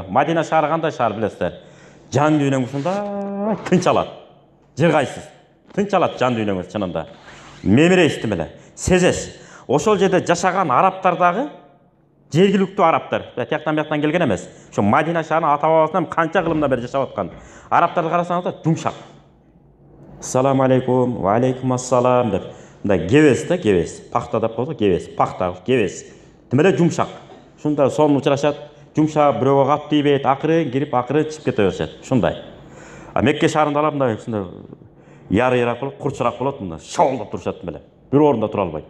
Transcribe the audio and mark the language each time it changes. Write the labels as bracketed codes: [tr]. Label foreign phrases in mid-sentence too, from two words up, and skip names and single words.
[ky] Мадина шаары кандай шаар билесиздер? Жан дүйнөң ушундай тынч алат. Жер кайсыз. Тынч алат жан дүйнөңүз чынында. Мемирейсиз эле, сезесиз. Ошол жерде жашаган арабтар дагы жергиликтүү арабтар. Тияктан бияктан келген эмес. Ошо Мадина шаарынын ата-бабасынан канча кылымдан бери жашап аткан. Арабтарды карасаңыздар жумшак. [ar] السلام عليكم، وعليكم السلام деп. [ky] Мындай кебес да, кебес. Пахта деп коет, кебес. Пахта, кебес. Тимеле жумшак. Ушундай сонун учурашат. Жумшак бирөөгө кап тийбейт, акырын кирип, акырын чыгып кете беришет. Ушундай. А Мекке шаарында алам мындай ушундай ярыйраак болуп, курчураак болот мындай. Шабылдап турушат меле. Бир орунда тура албайт.